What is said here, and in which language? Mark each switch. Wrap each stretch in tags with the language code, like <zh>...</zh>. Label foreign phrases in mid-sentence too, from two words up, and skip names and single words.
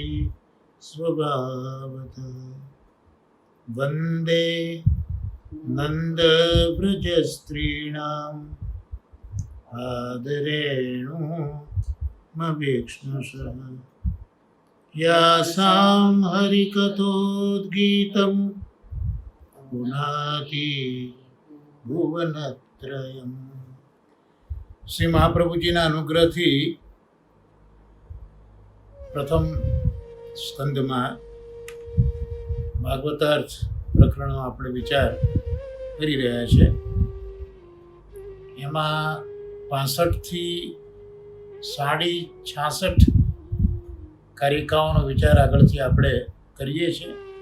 <sa>स्वभावतः वन्दे नन्दव्रजस्त्रीणाम् आदरेणुमभीक्ष्णशः यासां हरिकथोद्गीतं पुनाति भुवनत्रयम्।</sa> <gu>શ્રી મહાપ્રભુજીના અનુગ્રહથી પ્રથમ સ્કંદમાં ભાગવતાર્થ પ્રકરણનો આપણે વિચાર કરી રહ્યા છે. એમાં 65 થી 66 કારિકાઓનો વિચાર આગળથી આપણે કરીએ છીએ.</gu>